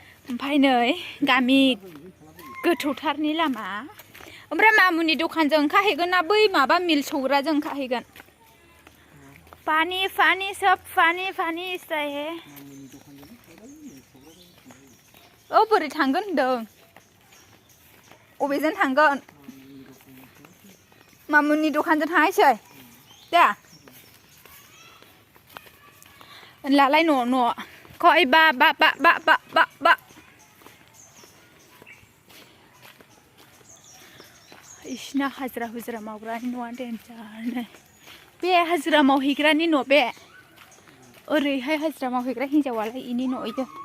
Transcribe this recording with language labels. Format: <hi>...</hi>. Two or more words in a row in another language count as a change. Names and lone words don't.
<brx>ओमफ्राय नै गामि गोथौथारनि लामा ओमफ्राय मामुनि दखानजों ओंखारहैगोन ना बै माबा मिल सौग्राजों ओंखारहैगोन</brx> <hi>पानी पानी सब पानी पानी</hi> <brx>जायो औ बोरै थांगोन होनदों अबेजों थांगोन मामुनि दखानजों थांसै दा होनलालाय न' खय बा इसिना हाजिरा हुजिरा मावग्रानि न'आ देन्जारनो बे हाजिरा मावहैग्रानि न' बे ओरैहाय हाजिरा मावहैग्रा हिन्जावालाय इनि न' इयो</brx>